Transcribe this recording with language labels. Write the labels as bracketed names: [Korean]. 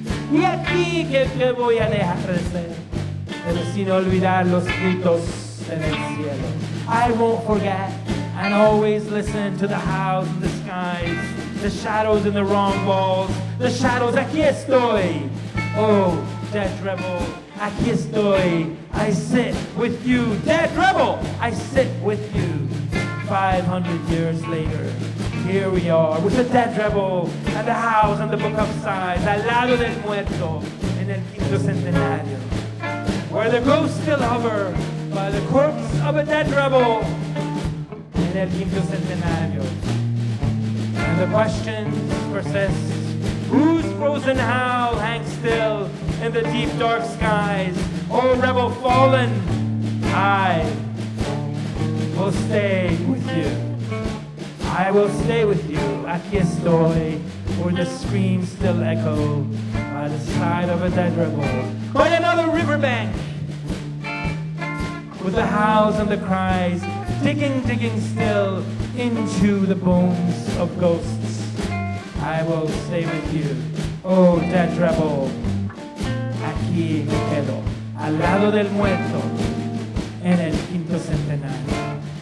[Spanish] Y aquí que voy a dejar de ser, pero sin olvidar los gritos en el cielo. [English] I won't forget and always listen to the howls in the skies, the shadows in the wrong walls, the shadows. [Spanish] Aquí estoy, [English] oh dead rebel, [Spanish] aquí estoy. [English] I sit with you, dead rebel. I sit with you. 500 years later, here we are with the dead rebel and the howls and the book of sighs, [Spanish] al lado del muerto en el quinto centenario, [English] where the ghosts still hover by the corpse of a dead rebel [Spanish] en el quinto centenario. [English] And the question persists, whose frozen howl hangs still in the deep dark skies? Oh rebel fallen, I will stay with you. I will stay with you. [Spanish] Aquí estoy, [English] where the screams still echo by the side of a dead rebel. By another riverbank, with the howls and the cries, digging still into the bones of ghosts. I will stay with you, oh dead rebel. [Spanish] Aquí me quedo, al lado del muerto, en el quinto centenario.